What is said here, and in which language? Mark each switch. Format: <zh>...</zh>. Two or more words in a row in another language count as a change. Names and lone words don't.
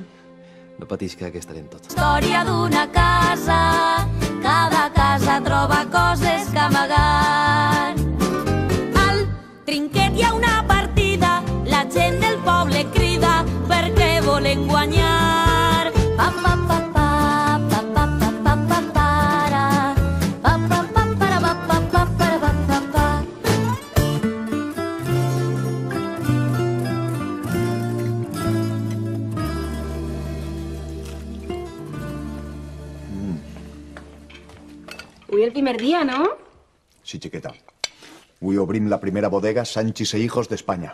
<ca>No patis que aquí estarem tots. Història d'una casa, cada casa troba coses que amagant. Al trinquet hi ha una partida, la gent del poble crida perquè volen guanyar. Pa, pa, pa, pa, pa, pa, pa, pa, pa, para. Pa, pa, pa, para, pa, pa, pa, para, pa, pa, pa. Avui el primer dia, no? Sí, xiqueta. Avui obrim la primera bodega Sánchez e Hijos d'Espanya.</ca>